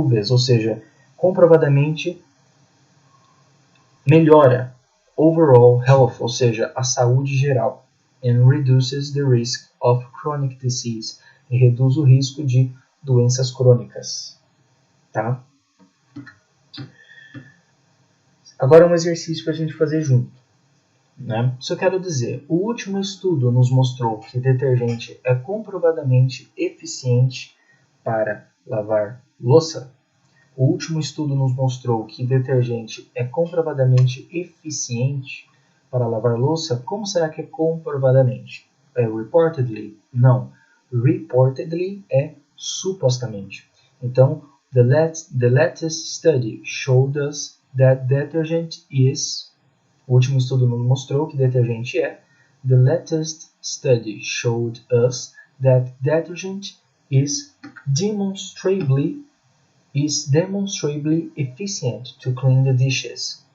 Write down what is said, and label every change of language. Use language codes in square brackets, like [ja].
[pt] Ou seja, comprovadamente melhora. [en] Overall health, [pt] ou seja, a saúde geral. [en] And reduces the risk of chronic disease. [pt] E reduz o risco de doenças crônicas. Tá? Agora um exercício para a gente fazer junto. né? Isso eu quero dizer, o último estudo nos mostrou que detergente é comprovadamente eficiente para lavar louça. O último estudo nos mostrou que detergente é comprovadamente eficiente para lavar louça. Como será que é comprovadamente? É reportedly? Não. Reportedly é supostamente. [en] Então, the latest study showed us that detergent is... [pt] O último estudo nos mostrou que detergente é... [en] The latest study showed us that detergent is demonstrably efficient to clean the dishes.